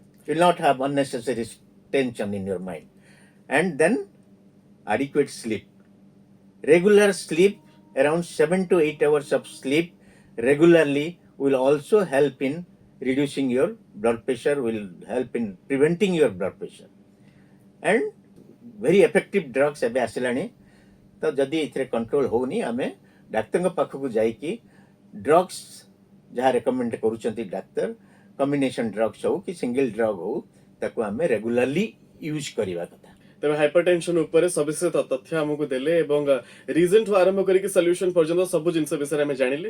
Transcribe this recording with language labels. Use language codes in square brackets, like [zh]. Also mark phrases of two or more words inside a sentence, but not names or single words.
[en] You will not have unnecessary tension in your mind. And then adequate sleep. Regular sleep, around 7 to 8 hours of sleep regularly will also help in reducing your blood pressure, will help in preventing your blood pressure. And very effective drugs [or] ଏବେ ଆସିଲାଣି ତ ଯଦି ଏଥିରେ କଣ୍ଟ୍ରୋଲ ହେଉନି ଆମେ ଡାକ୍ତରଙ୍କ ପାଖକୁ ଯାଇକି ଡ୍ରଗ୍ସ ଯାହା ରେକମେଣ୍ଡ କରୁଛନ୍ତି ଡାକ୍ତର [en] combination drugs [or] ହଉ କି [en] single drug [or] ହଉ ତାକୁ ଆମେ [en] regularly use [or] କରିବା କଥା। ତେବେ ହାଇପରଟେନସନ ଉପରେ ସବିଶେଷ ତଥ୍ୟ ଆମକୁ ଦେଲେ ଏବଂ ରିଜନ ଠୁ ଆରମ୍ଭ କରିକି ସଲ୍ୟୁସନ ପର୍ଯ୍ୟନ୍ତ ସବୁ ଜିନିଷ ବିଷୟରେ ଆମେ ଜାଣିଲେ।